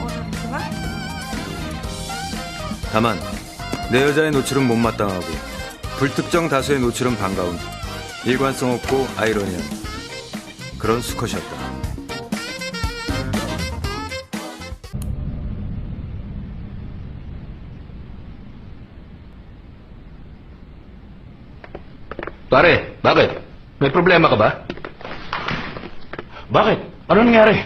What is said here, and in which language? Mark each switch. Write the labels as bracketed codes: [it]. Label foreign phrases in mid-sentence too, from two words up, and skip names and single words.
[ko] 다만 내 여자의 노출은 못마땅하고 불특정 다수의 노출은 반가운 일관성 없고 아이러니한 그런 수컷이었다. [tl] Pare, bakit? May problema ka ba? Bakit? Ano nangyari?